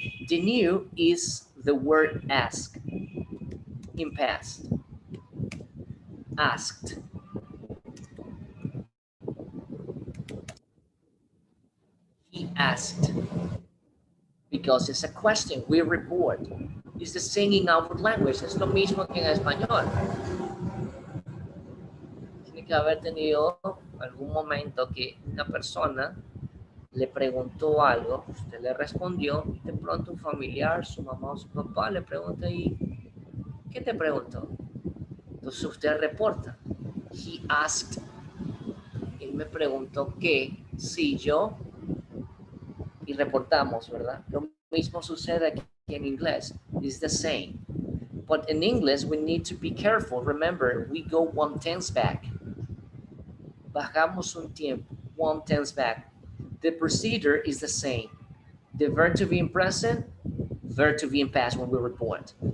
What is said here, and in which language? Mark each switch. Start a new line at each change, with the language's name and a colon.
English: The new is the word ask in past. asked. He asked. Because it's a question, we report. It's the same in our language,
Spanish: es lo mismo que en español. Tiene que haber tenido algún momento que una persona le preguntó algo, usted le respondió, y de pronto un familiar, su mamá o su papá le pregunta, ¿y qué te preguntó? Entonces usted reporta.
English: He asked.
Spanish: Él me preguntó qué, si yo, y reportamos, ¿verdad? Lo mismo sucede aquí en inglés.
English: It's the same. But in English, we need to be careful. Remember, we go 1/10 back.
Spanish: Bajamos un tiempo,
English: 1/10 back. The procedure is the same. The verb to be in present, verb to be in past when we report.